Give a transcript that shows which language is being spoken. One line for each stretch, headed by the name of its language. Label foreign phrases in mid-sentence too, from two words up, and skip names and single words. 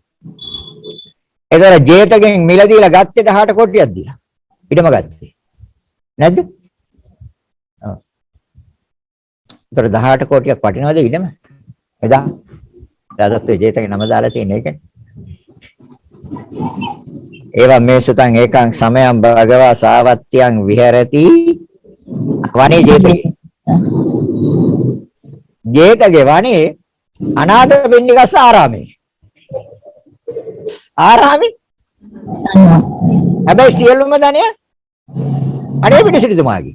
Sinhala: එතකොට ජේතගෙන් මිලදීලා ගත්තේ 18 කෝටියක් දීලා. ඊටම ගත්තේ. නැද්ද? ඔව්. එතකොට 18 කෝටියක් වටිනවද ඊටම? එදා දාදත් ජේතගේ නම දාලා තියෙන එකනේ.
Pali: ඒවා මේ සුතං ඒකං සමයං භගවා සාවත්‍යං විහෙරති වනේ ජේතගේ. ජේතගේ වනේ අනාථ පින්ඩිකස්ස ආරාමේ.
Sinhala: ආරාමේ හැබැයි සියලුම ධනය අනේ පිට සිටුතුමාගේ.